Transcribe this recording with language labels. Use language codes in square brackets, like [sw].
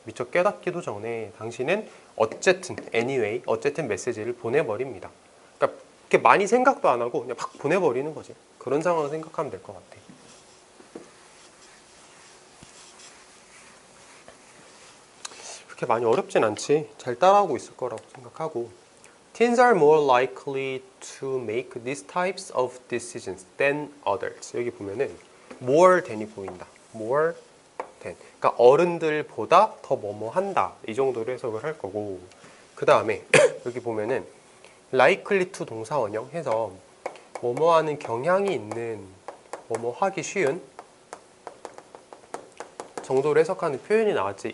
[ko] 미처 깨닫기도 전에 당신은 어쨌든 anyway, 어쨌든 메시지를 보내버립니다. 그러니까 이렇게 많이 생각도 안 하고 그냥 막 보내버리는 거지. 그런 상황을 생각하면 될 것 같아. 그렇게 많이 어렵진 않지. 잘 따라하고 있을 거라고 생각하고. [en] Teens are more likely to make these types of decisions than adults. [ko] 여기 보면은 more than이 보인다. more than. 그러니까 어른들보다 더 뭐뭐 한다. 이 정도로 해석을 할 거고. 그 다음에 여기 보면은 likely to 동사 원형 해서 뭐뭐 하는 경향이 있는, 뭐뭐 하기 쉬운 정도로 해석하는 표현이 나왔지.